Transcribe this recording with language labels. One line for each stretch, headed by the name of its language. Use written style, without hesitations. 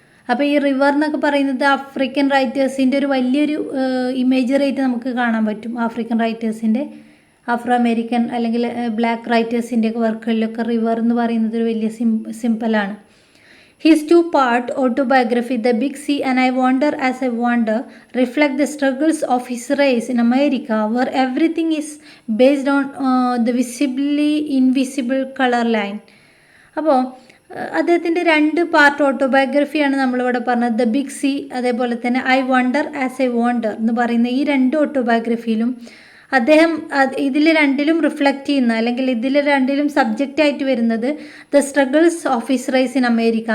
Malayalam: അപ്പോൾ ഈ റിവർ എന്നൊക്കെ പറയുന്നത് ആഫ്രിക്കൻ റൈറ്റേഴ്സിൻ്റെ ഒരു വലിയൊരു ഇമേജറി ആയിട്ട് നമുക്ക് കാണാൻ പറ്റും. ആഫ്രിക്കൻ റൈറ്റേഴ്സിൻ്റെ, ആഫ്രോ അമേരിക്കൻ അല്ലെങ്കിൽ ബ്ലാക്ക് റൈറ്റേഴ്സിൻ്റെയൊക്കെ വർക്കുകളിലൊക്കെ റിവർ എന്ന് പറയുന്നത് ഒരു വലിയ സിമ്പലാണ്.
English: His two-part autobiography, The Big Sea and I Wander as I Wander, reflect the struggles of his race in America, where everything is based on the visibly invisible color line.
Malayalam: അപ്പോൾ അദ്ദേഹത്തിൻ്റെ 2 part ഓട്ടോബയോഗ്രഫിയാണ് നമ്മളിവിടെ പറഞ്ഞത്. The big see, അതേപോലെ തന്നെ I wonder as I wonder എന്ന് പറയുന്ന ഈ 2 ഓട്ടോബയോഗ്രഫിയിലും അദ്ദേഹം ഇതിൽ 2ലും റിഫ്ലക്റ്റ് ചെയ്യുന്ന, അല്ലെങ്കിൽ ഇതിൽ 2ലും സബ്ജക്റ്റായിട്ട് വരുന്നത്
English: The struggles of his race in America.